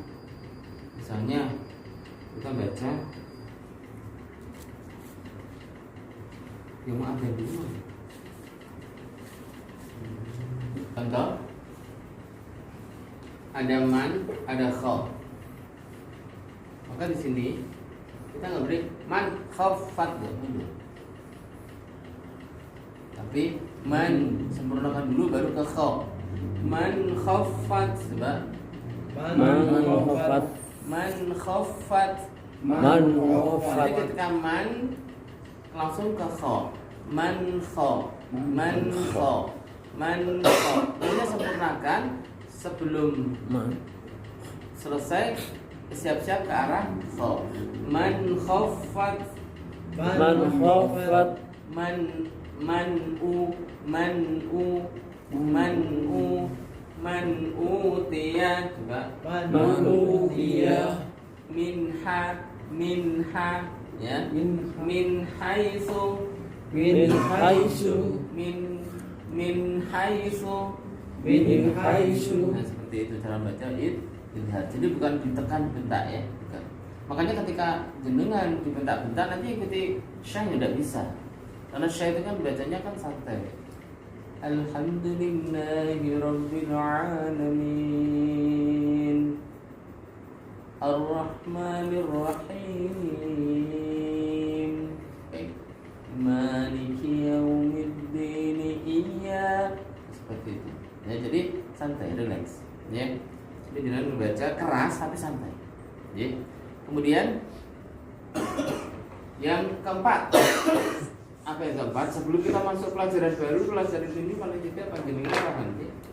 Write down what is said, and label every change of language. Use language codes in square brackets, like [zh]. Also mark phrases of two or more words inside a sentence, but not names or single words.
[id] Misalnya kita baca yang ada dulu Contoh, ada man, ada khauf. Maka di sini kita nggak beri man khaufat dulu. Tapi man sempurnakan dulu baru ke khauf. [ar] من خوفت, coba. من خوفت. من خوفت. من [id] Jadi khaufat. ketika man langsung ke khauf. [ar] من خوف من خوف من خوف. [id] Ini sempurnakan sebelum selesai, siap-siap ke arah khauf. [ar] من خوفت. من خوفت. من أوتي, coba. من أوتي. Minha, ya. من حيث. من حيث. من حيث. [id] Nah, seperti itu cara baca idhar. Jadi bukan ditekan bentak ya, bukan. Makanya ketika jenengan dibentak-bentak nanti ikuti syah tidak bisa. Karena syah itu kan bacanya kan santai. [ar] الحمد لله رب العالمين. الرحمن الرحيم. مالك يوم الدين. [id] Iya. Seperti itu. Ya, jadi santai, relax. Ya. Jadi jangan membaca keras tapi santai. Ya. Kemudian yang keempat. Apa yang keempat? Sebelum kita masuk pelajaran baru, pelajaran ini paling tidak panjenengan paham ya.